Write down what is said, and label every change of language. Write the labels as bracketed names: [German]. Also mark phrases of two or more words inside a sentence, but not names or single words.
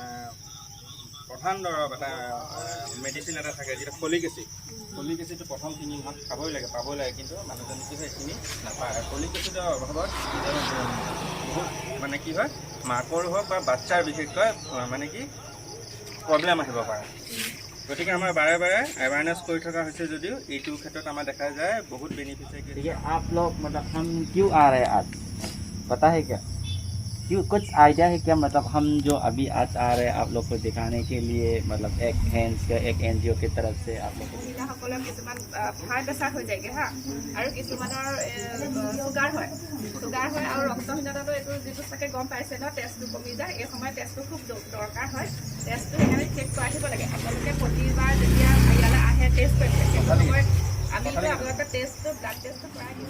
[Assamese] প্ৰধান দৰৱ এটা মেডিচিন এটা থাকে যেটা [English] folic acid [Assamese] প্ৰথম 3 মাহত পাবই লাগে কিন্তু মানুহজনে কি হয় এইখিনি নাপায় [English] folic acid [Assamese] অভাৱত বহুত মানে কি হয় মাকৰ হওক বা বাচ্চাৰ বিশেষকৈ মানে কি প্ৰব্লেম আহিব পাৰে গতিকে আমাৰ বাৰে বাৰে এৱাৰনেছ কৰি থকা হৈছে যদিও এইটো ক্ষেত্ৰত আমাৰ দেখা যায় বহুত বেনিফিशियरी [Hindi] ठीक है आप लोग मतलब हम क्यों आ रहे हैं आज पता है क्या क्यों कुछ आइडिया है क्या मतलब हम जो अभी आज आ रहे हैं आप लोग को दिखाने के लिए मतलब एक हैंड्स का एक एनजीओ की तरफ से आप लोग [Assamese] সকলৰ কিছুমান [English] high pressure [Assamese] হৈ যায়গে হা আৰু কিছুমানৰ চুগাৰ হয় আৰু ৰক্তহীনতাটো এইটো যিটো চাগে গম পাইছে ন টেষ্টটো কমি যায় এই সময়ত টেষ্টটো খুব দৰকাৰ হয় টেষ্টটো সেইকাৰণে চেক কৰি আহিব লাগে আপোনালোকে প্ৰতিবাৰ যেতিয়া ইয়ালৈ আহে টেষ্ট কৰি থাকে সময় আমি আপোনালোকৰ টেষ্টটো [English] blood test [Assamese] কৰাই দিওঁ